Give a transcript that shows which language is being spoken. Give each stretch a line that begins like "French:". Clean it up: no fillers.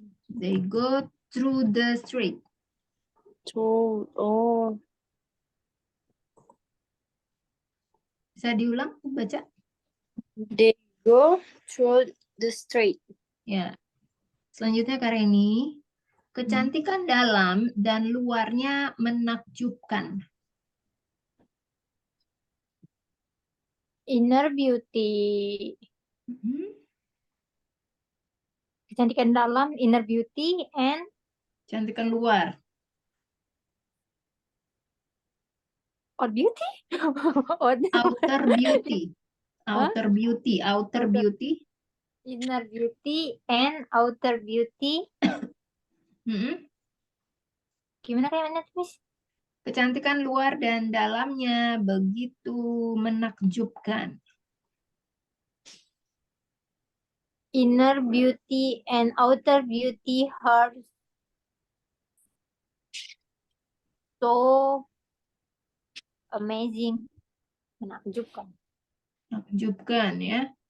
English: They go through the strait. Oh,
Indonesian: Bisa diulang baca?
English: they go through the straight.
Indonesian: Ya. Selanjutnya Kareni. Kecantikan dalam dan luarnya menakjubkan.
English: Inner beauty.
Indonesian: Kecantikan dalam,
English: inner beauty, and
Indonesian: Cantikan luar.
English: outer beauty. Outer beauty. Outer beauty. Outer Outer. beauty. Inner beauty and outer beauty.
Indonesian: Gimana kayaknya Miss? Kecantikan luar dan dalamnya begitu menakjubkan.
English: Inner beauty and outer beauty are so amazing.
Indonesian: Menakjubkan. Menakjubkan ya.